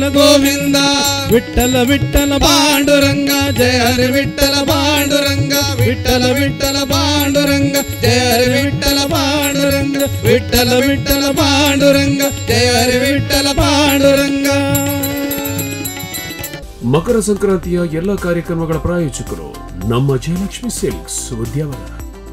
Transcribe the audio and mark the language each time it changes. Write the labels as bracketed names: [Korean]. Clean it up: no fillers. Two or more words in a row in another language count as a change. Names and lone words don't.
[Marathi] गोविंद विठ्ठल विठ्ठल पांडुरंग जय हरि विठ्ठल पांडुरंग विठ्ठल विठ्ठल पांडुरंग जय हरि विठ्ठल पांडुरंग विठ्ठल विठ्ठल पांडुरंग जय हरि विठ्ठल पांडुरंग [Kannada] ಮಕರ ಸಂಕ್ರಾಂತಿಯ ಎಲ್ಲ ಕಾರ್ಯಕ್ರಮಗಳ ಪ್ರಾಯೋಜಕರು ನಮ್ಮ ಜಯಲಕ್ಷ್ಮಿ ಸಿಲ್ಕ್ಸ್ ಉದ್ಯಾವರ.